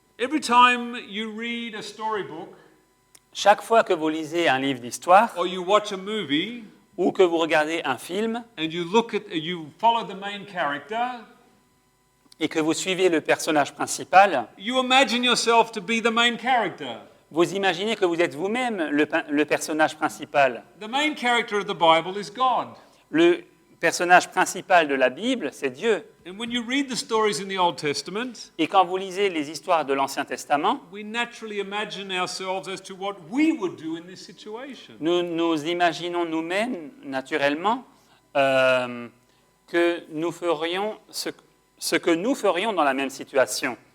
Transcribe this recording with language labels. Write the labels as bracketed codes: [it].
[en] Every time you read a storybook, [fr] Chaque fois que vous lisez un livre d'histoire [en] or you watch a movie [fr] ou que vous regardez un film [en] and you follow the main character, [fr] et que vous suivez le personnage principal, [en] you imagine yourself to be the main character. [fr] vous imaginez que vous êtes vous-même le personnage principal. [en] The main character of the Bible is God. [fr] Le personnage principal de la Bible, c'est Dieu. [en] And when you read the stories in the Old Testament, [fr] Et quand vous lisez les histoires de l'Ancien Testament, [en] we naturally imagine ourselves as to what we would do in this situation. [fr] nous imaginons nous-mêmes, naturellement, que nous ferions ce que nous ferions dans la même situation.